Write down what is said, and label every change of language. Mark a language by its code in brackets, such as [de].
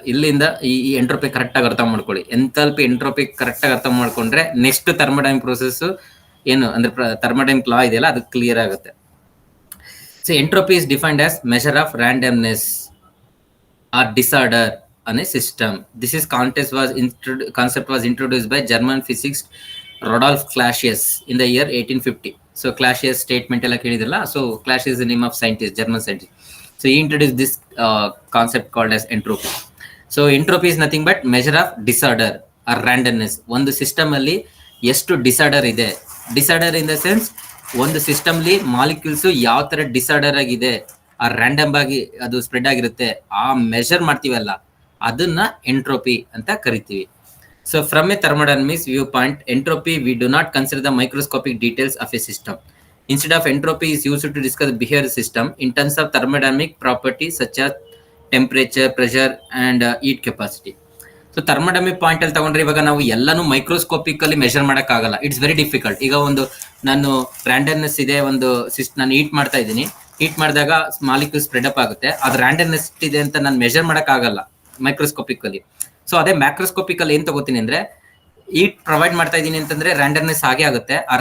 [kn] ಇಲ್ಲಿಂದ ಈ entropy correct ಆಗಿ ಅರ್ಥ ಮಾಡ್ಕೊಳ್ಳಿ. ಎಂಥಾಲ್ಪಿ ಎಂಟ್ರೋಪಿ ಕರೆಕ್ಟ್ ಆಗಿ ಅರ್ಥ ಮಾಡ್ಕೊಂಡ್ರೆ ನೆಕ್ಸ್ಟ್ ಥರ್ಮೋಡೈನಮಿಕ್ ಪ್ರೊಸೆಸ್ ಏನು ಅಂದ್ರೆ ಥರ್ಮೋಡೈನಮಿಕ್ ಲಾ ಇದೆಯಲ್ಲ ಅದು ಕ್ಲಿಯರ್ ಆಗುತ್ತೆ. [en] So entropy is defined as measure of randomness or disorder on a system. This is concept was introduced by German physicist Rudolf Clausius in the year 1850. So Clausius statement [kn] ella kelidilla. [en] So Clausius is the name of scientist, German scientist. So he introduced this concept called as entropy. So entropy is nothing but measure of disorder or randomness. [kn] ಒಂದು system ಅಲ್ಲಿ ಎಷ್ಟು disorder ಇದೆ. Disorder in the sense ಒಂದು system ಅಲ್ಲಿ molecules ಯಾವ ತರ disorder ಆಗಿದೆ, ಆ ರ್ಯಾಂಡಮ್ ಆಗಿ ಅದು ಸ್ಪ್ರೆಡ್ ಆಗಿರುತ್ತೆ, ಆ ಮೆಷರ್ ಮಾಡ್ತೀವಲ್ಲ ಅದನ್ನ ಎಂಟ್ರೋಪಿ ಅಂತ ಕರಿತೀವಿ. [en] So from a thermodynamics view point, entropy we do not consider the microscopic details of a system. Instead of entropy is used to discuss the behavior system in terms of thermodynamic properties such as temperature, pressure and heat capacity. [kn] So thermodynamic point ಅಲ್ಲಿ ತಗೊಂಡ್ರೆ ಇವಾಗ ನಾವು ಎಲ್ಲಾನು microscopic ಅಲ್ಲಿ measure ಮಾಡಕ್ ಆಗಲ್ಲ. [en] It's very difficult. [kn] ಈಗ ಒಂದು ನಾನು ರ್ಯಾಂಡಮ್ನೆಸ್ ಇದೆ, ಒಂದು ನಾನು ಹೀಟ್ ಮಾಡ್ತಾ ಇದ್ದೀನಿ, ಹೀಟ್ ಮಾಡಿದಾಗ ಮಾಲಿಕ್ಯೂಲ್ ಸ್ಪ್ರೆಡ್ ಅಪ್ ಆಗುತ್ತೆ, ಅದು ರ್ಯಾಂಡಮ್ನೆಸ್ ಇದೆ ಅಂತ ನಾನು ಮೆಷರ್ ಮಾಡಕ್ ಆಗಲ್ಲ ಮೈಕ್ರೋಸ್ಕೋಪಿಕ್ ಅಲ್ಲಿ. ಸೊ ಅದೇ ಮ್ಯಾಕ್ರೋಸ್ಕೋಪಿಕ್ ಅಲ್ಲಿ ಏನ್ ತಗೋತೀನಿ ಅಂದ್ರೆ ಹೀಟ್ ಪ್ರೊವೈಡ್ ಮಾಡ್ತಾ ಇದೀನಿ ಅಂತಂದ್ರೆ ರ್ಯಾಂಡಮ್ನೆಸ್ ಹಾಗೆ ಆಗುತ್ತೆ.